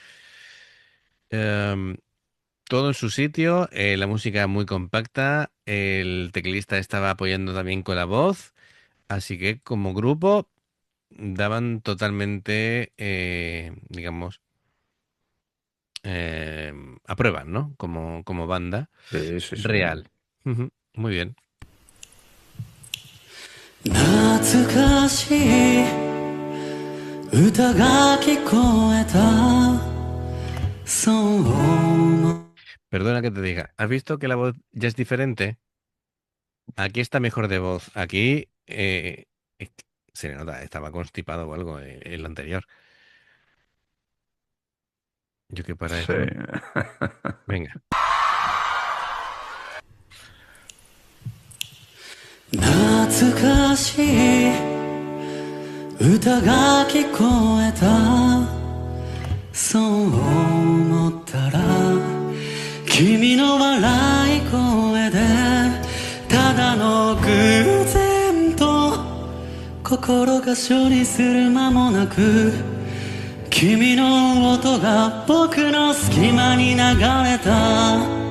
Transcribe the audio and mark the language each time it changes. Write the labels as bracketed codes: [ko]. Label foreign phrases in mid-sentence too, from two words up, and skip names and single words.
[es] em, todo en su sitio, la música muy compacta, el teclista estaba apoyando también con la voz, así que como grupo daban totalmente, digamos, aprueban, ¿no? Como banda sí, sí, sí. real. Ujú, muy bien. [ja] 懐かしい歌が聞こえたそう思う [es] Perdona que te diga, ¿has visto que la voz ya es diferente? Aquí está mejor de voz. Aquí es que se le nota, estaba constipado o algo el anterior. Yo que para Sí. eso. Venga. [ja] 懐かしい歌が聞こえたそう思ったら君の笑い声でただの偶然と心が処理する間もなく君の音が僕の隙間に流れた